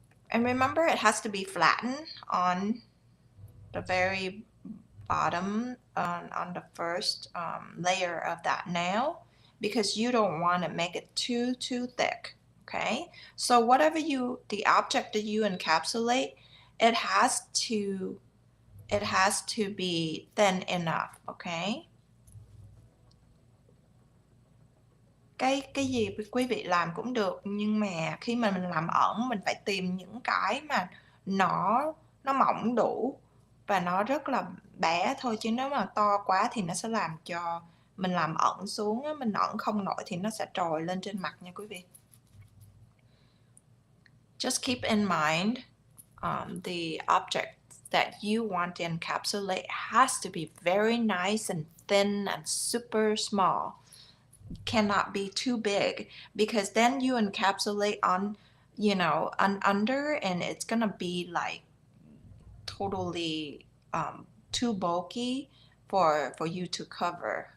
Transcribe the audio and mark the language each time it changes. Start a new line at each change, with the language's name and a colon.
English: And remember, it has to be flattened on the very bottom, on the first layer of that nail, because you don't want to make it too thick. Okay, so whatever the object that you encapsulate, it has to it has to be thin enough, okay?
Vietnamese: Cái gì quý vị làm cũng được, nhưng mà khi mà mình làm ẩn mình phải tìm những cái mà nó mỏng đủ và nó rất là bé thôi, chứ nếu mà to quá thì nó sẽ làm cho mình làm ẩn xuống á, mình ẩn không nổi thì nó sẽ trồi lên trên mặt nha quý vị.
English: Just keep in mind the object that you want to encapsulate has to be very nice and thin and super small. Cannot be too big, because then you encapsulate on, you know, under, and it's gonna be like totally too bulky for you to cover.